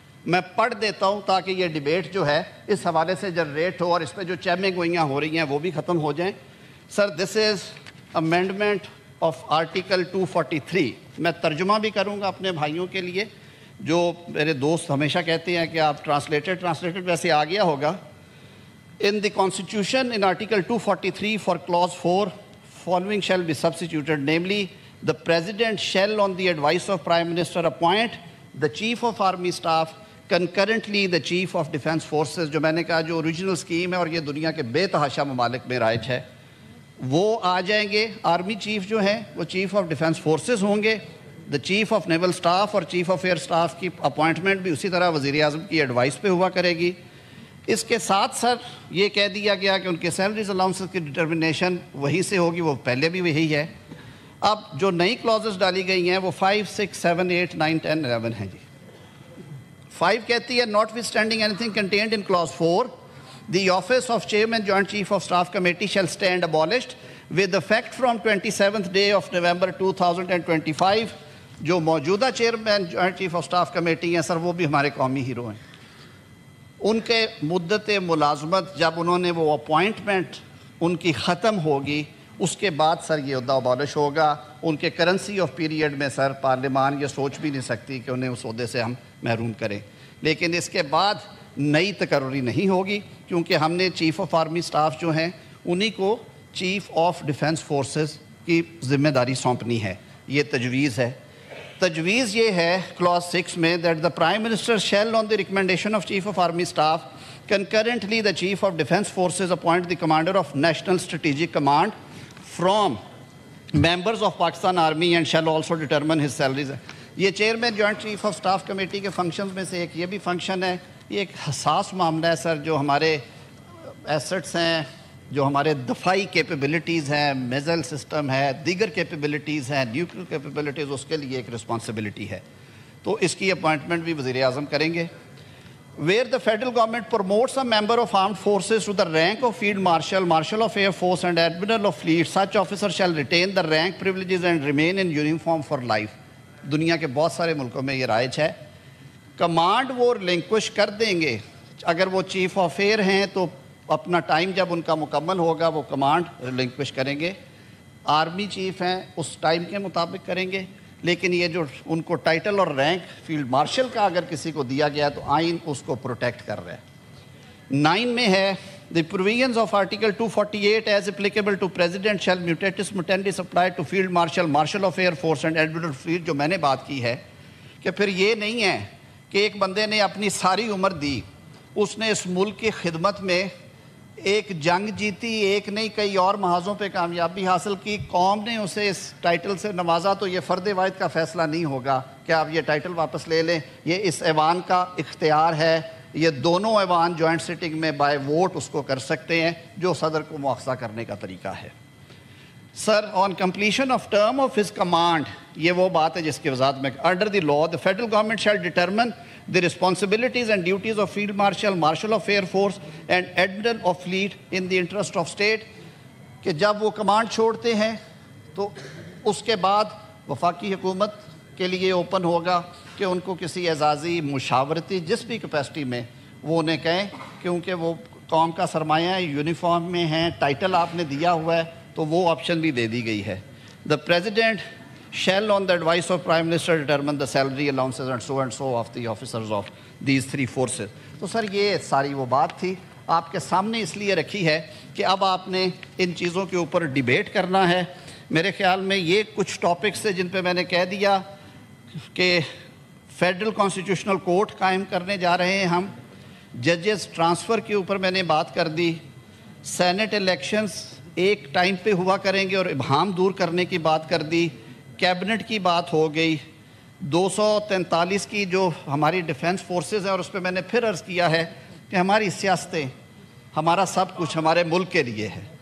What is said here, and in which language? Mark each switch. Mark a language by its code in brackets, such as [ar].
[ur] میں پڑھ دیتا ہوں تاکہ یہ ڈیبیٹ جو ہے اس حوالے سے جنریٹ ہو اور اس پہ جو چہمیں گوئیاں ہو رہی ہیں وہ بھی ختم ہو جائیں. [en] Sir this is amendment of article 243. [ur] میں ترجمہ بھی کروں گا اپنے بھائیوں کے لیے، جو میرے دوست ہمیشہ کہتے ہیں کہ آپ ٹرانسلیٹڈ ویسے آ گیا ہوگا. [en] In the Constitution, in Article 243 for Clause 4, following shall be substituted, namely, the President shall, on the advice of Prime Minister, appoint the Chief of Army Staff, concurrently the Chief of Defence Forces. [ur] جو میں نے کہا جو original scheme ہے اور یہ دنیا کے بے تحاشا ممالک میں رائج ہے، وہ آ جائیں گے. آرمی چیف جو ہیں وہ چیف آف ڈیفینس فورسز ہوں گے. دا چیف آف نیول اسٹاف اور چیف آف ایئر اسٹاف کی اپوائنٹمنٹ بھی اسی طرح وزیر اعظم کی ایڈوائس پہ ہوا کرے گی. اس کے ساتھ سر یہ کہہ دیا گیا کہ ان کے سیلریز الاؤنسز کی ڈٹرمنیشن وہیں سے ہوگی، وہ پہلے بھی وہی ہے. اب جو نئی کلازز ڈالی گئی ہیں وہ 5, 6, 7, 8, 9, 10, 11 ہیں جی. [en] 5 [ur] کہتی ہے [en] Notwithstanding anything contained in clause 4 the office of Chairman Joint Chief of Staff Committee shall stand abolished with effect from 27th day of November 2025. [ur] جو موجودہ chairman joint chief of staff committee ہیں سر وہ بھی ہمارے قومی hero ہیں. ان کے مدت ملازمت جب انہوں نے وہ اپوائنٹمنٹ ان کی ختم ہوگی اس کے بعد سر یہ عہدہ ابالش ہوگا. ان کے کرنسی آف پیریڈ میں سر پارلیمان یہ سوچ بھی نہیں سکتی کہ انہیں اس عہدے سے ہم محروم کریں. لیکن اس کے بعد نئی تقرری نہیں ہوگی کیونکہ ہم نے چیف آف آرمی سٹاف جو ہیں انہی کو چیف آف ڈیفینس فورسز کی ذمہ داری سونپنی ہے. یہ تجویز ہے. تجویز یہ ہے کلاس 6 میں [en] that the Prime Minister shall on the recommendation of Chief of Army Staff concurrently the Chief of Defence Forces appoint the Commander of National Strategic Command from members of Pakistan Army and shall also determine his salaries. [ur] یہ chairman joint chief of staff committee کے functions میں سے ایک یہ بھی function ہے. یہ ایک حساس معاملہ ہے سر. جو ہمارے ایسٹس ہیں، جو ہمارے دفاعی کیپیبلٹیز ہیں، میزائل سسٹم ہے، دیگر کیپیبلٹیز ہیں، نیوکلیر کیپیبلٹیز، اس کے لیے ایک رسپانسبلٹی ہے. تو اس کی اپوائنٹمنٹ بھی وزیر اعظم کریں گے. [en] Where the federal government promotes a member of armed forces to the rank of field marshal, marshal of air force and admiral of fleet, such officer shall retain the rank privileges and remain in uniform for life. [ur] دنیا کے بہت سارے ملکوں میں یہ رائج ہے. Command وہ ریلنکوش کر دیں گے. اگر وہ چیف آف ایئر ہیں تو اپنا ٹائم جب ان کا مکمل ہوگا وہ کمانڈ ریلنکوش کریں گے. آرمی چیف ہیں اس ٹائم کے مطابق کریں گے. لیکن یہ جو ان کو ٹائٹل اور رینک فیلڈ مارشل کا اگر کسی کو دیا گیا تو آئین اس کو پروٹیکٹ کر رہا ہے. 9 میں ہے [en] the provisions of article 248 as applicable to president shall mutatis mutandis apply to field marshal, marshal of air force and admiral fleet. [ur] جو میں نے بات کی ہے کہ پھر یہ نہیں ہے کہ ایک بندے نے اپنی ساری عمر دی، اس نے اس ملک کی خدمت میں ایک جنگ جیتی، ایک نہیں کئی اور محاذوں پہ کامیابی حاصل کی، قوم نے اسے اس ٹائٹل سے نوازا، تو یہ فرد واحد کا فیصلہ نہیں ہوگا کہ آپ یہ ٹائٹل واپس لے لیں. یہ اس ایوان کا اختیار ہے. یہ دونوں ایوان جوائنٹ سٹنگ میں بائی ووٹ اس کو کر سکتے ہیں، جو صدر کو مؤاخذہ کرنے کا طریقہ ہے. [en] sir on completion of term of his command, [ur] یہ وہ بات ہے جس کی وضاحت میں [en] Under the law the federal government shall determine the responsibilities and duties of field marshal, marshal of air force and admiral of fleet in the interest of state. [ur] کہ جب وہ کمانڈ چھوڑتے ہیں تو اس کے بعد وفاقی حکومت کے لیے اوپن ہوگا کہ ان کو کسی اعزازی مشاورتی جس بھی کیپیسٹی میں وہ انہیں کہیں، کیونکہ وہ قوم کا سرمایہ ہے، یونیفارم میں ہیں، ٹائٹل آپ نے دیا ہوا ہے، تو وہ آپشن بھی دے دی گئی ہے. [en] The President shall on the advice of Prime Minister determine the salary allowances and so of the officers of these three forces. [ur] تو سر یہ ساری وہ بات تھی آپ کے سامنے اس لیے رکھی ہے کہ اب آپ نے ان چیزوں کے اوپر ڈیبیٹ کرنا ہے. میرے خیال میں یہ کچھ ٹاپکس ہیں جن پہ میں نے کہہ دیا کہ فیڈرل کانسٹیٹیوشنل کورٹ قائم کرنے جا رہے ہیں ہم, ججز ٹرانسفر کے اوپر میں نے بات کر دی, سینٹ الیکشنز ایک ٹائم پہ ہوا کریں گے اور ابہام دور کرنے کی بات کر دی, کیبنٹ کی بات ہو گئی, 243 کی جو ہماری ڈیفنس فورسز ہیں, اور اس پہ میں نے پھر عرض کیا ہے کہ ہماری سیاستیں, ہمارا سب کچھ ہمارے ملک کے لیے ہے.